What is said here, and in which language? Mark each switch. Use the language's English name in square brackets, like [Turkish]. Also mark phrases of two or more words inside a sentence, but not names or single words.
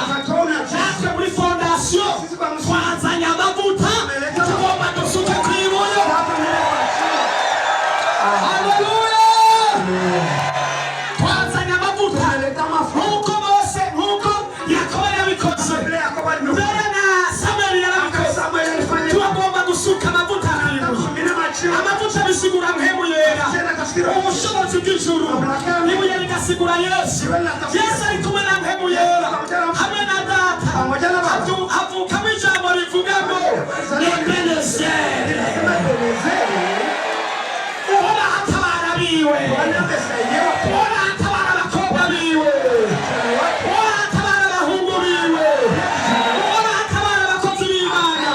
[Rundi] Natwe muri fondasiyo twazanye amavuta tugomba dusuke kw'ibuye. Haleluya! Twazanye amavuta nk'uko Mose nk'uko Yakobo yabikoze mbere na Samweli yarabikoze. Tugomba gusuka amavuta kw'ibuye. Amavuta bisigura mpemu yera, ubushobozi bw'ijuru. Ibuye rigasigura Yesu. Yesu ari kumwe na mpemu yera hamwe na Data. Havukamo ijambo rivuga ngo Ebenezeri. Uhora atabara biwe, uhora atabara abakobwa biwe, uhora atabara abahungu biwe, uhora atabara abakozi b'Imana.